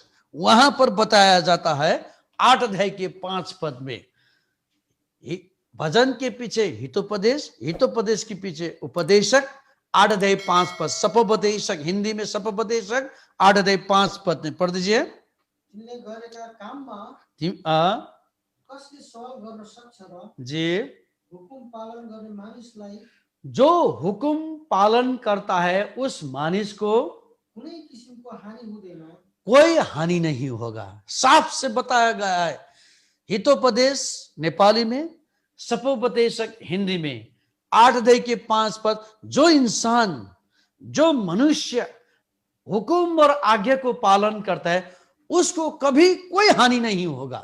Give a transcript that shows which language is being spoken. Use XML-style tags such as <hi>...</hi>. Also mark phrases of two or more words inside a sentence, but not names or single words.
<hi>वहां पर बताया जाता है 8 अध्याय के 5 पद में, भजन के पीछे हितोपदेश, हितोपदेश के पीछे उपदेशक, 8 अध्याय 5 पद सपोपदेशक, हिंदी में सपोपदेशक, 8 अध्याय 5 पद में पढ़ दीजिए।</hi> <ne>तिनले गरेका काममा कसले सवाल गर्न सक्छ र जी, हुकुम पालन गर्ने मानिसलाई</ne> <hi>जो हुकुम पालन करता है उस मानिस को</hi> <ne>कुनै किसिमको हानि हुँदैन,</ne> <hi>कोई हानि नहीं होगा। साफ से बताया गया है। हितोपदेश नेपाली में, सपोपदेशक हिंदी में, 8 अध्याय के 5 पद। जो इंसान, जो मनुष्य हुकुम और आज्ञा को पालन करता है उसको कभी कोई हानि नहीं होगा।</hi>